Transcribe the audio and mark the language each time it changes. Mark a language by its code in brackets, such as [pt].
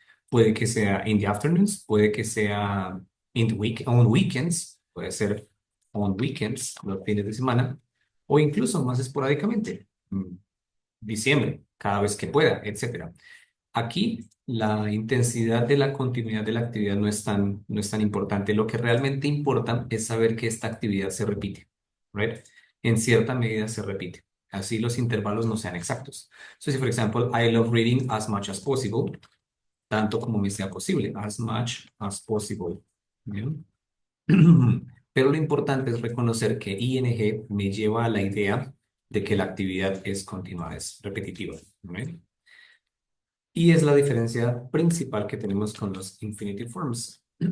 [es] Puede que sea [en] in the afternoons, [es] puede que sea [en] in the week, on weekends, [es] puede ser [en] on weekends, [es] los fines de semana, o incluso más esporádicamente, diciembre, cada vez que pueda, etcétera. Aquí la intensidad de la continuidad de la actividad no es tan importante. Lo que realmente importa es saber que esta actividad se repite, right? En cierta medida se repite. Así los intervalos no sean exactos. [en] So, [es] si, por ejemplo, [en] I love reading as much as possible, [es] tanto como me sea posible, [en] as much as possible. [es] ¿Bien? Pero lo importante es reconocer que ing me lleva a la idea de que la actividad es continua, es repetitiva. ¿Right? Y es la diferencia principal que tenemos con los infinitive forms.